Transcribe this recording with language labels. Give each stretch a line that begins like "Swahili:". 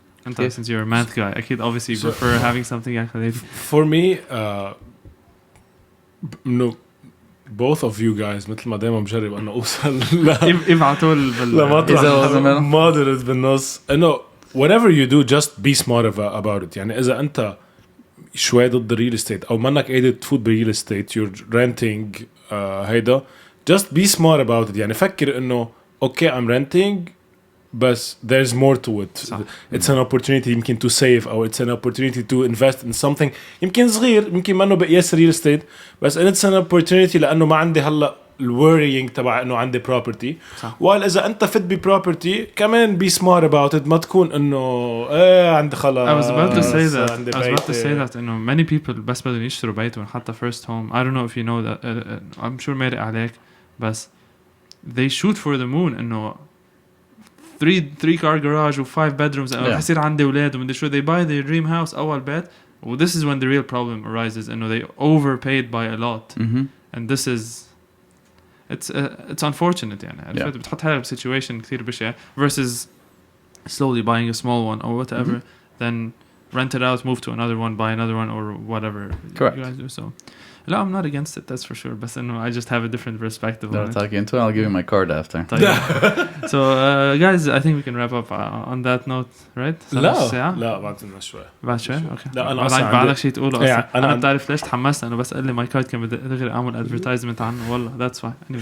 English: انت since you're a math guy
Arabic: اكيد
English: obviously you prefer having something calculated. For me no, both of you guys
Arabic: مثل ما دايما بجرب انه اوصل ابعتوا لمطرح moderate بالنص انه
English: whatever you do just be smart about it.
Arabic: يعني اذا انت شوي ضد الريل استيت او منك قادر تفوت بالريل استيت
English: you're renting
Arabic: هيدا
English: just be smart about it.
Arabic: يعني فكر انه
English: okay I'm renting بس there's more to it.
Arabic: صح.
English: It's an opportunity يمكن to save أو it's an opportunity to invest in something يمكن صغير يمكن ما إنه بقياس real estate بس it's an opportunity
Arabic: لأنه ما عندي هلا الworrying تبع إنه عندي property. وقال إذا أنت فت ب property كمان
English: be smart about it
Arabic: ما تكون إنه عندي خلاص.
English: I was about to say that إنه many people
Arabic: بس بدهم يشتروا بيت حتى
English: first home. I don't know if you know that I'm sure
Arabic: مرق عليك
English: بس they shoot for the moon إنه three car garage و 5 bedrooms
Arabic: حيصير عندي أولاد ومن شو
English: they buy their dream house أول بيت. Well, this is when the real problem arises. إنه they overpaid by a lot and this is it's unfortunate
Arabic: يعني بتحط حالك ب
English: situation كثير بشع versus slowly buying a small one or whatever then rent it out, move to another one, buy another one or whatever. Correct. You guys do so. No, I'm not against it, that's for sure. But I just have a different perspective on it. Talk into it. I'll give you my card after. So, guys, I think we can wrap up on that note, right?
Arabic: لا بعدنا شوي. بعد شوي؟ Okay. لا أنا أصلاً بعدك شيء تقوله أصلاً. أنا بتعرف ليش تحمست أنا بس قال لي
English: my card
Arabic: كان بدي دغري أعمل advertisement عنه والله
English: that's why.